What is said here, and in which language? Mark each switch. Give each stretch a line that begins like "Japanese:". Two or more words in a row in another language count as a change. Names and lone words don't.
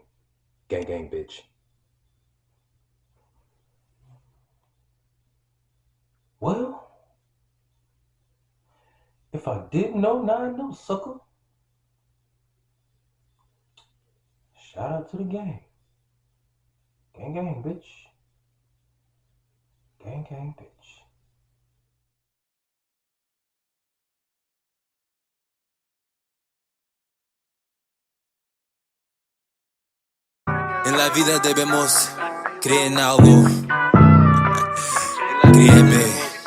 English: Gang, gang, bitch. Well, if I didn't know, now I know, sucker. Shout out to the gang. Gang, gang, bitch. Gang, gang, bitch.
Spanish: En la vida debemos creer en algo. Créeme.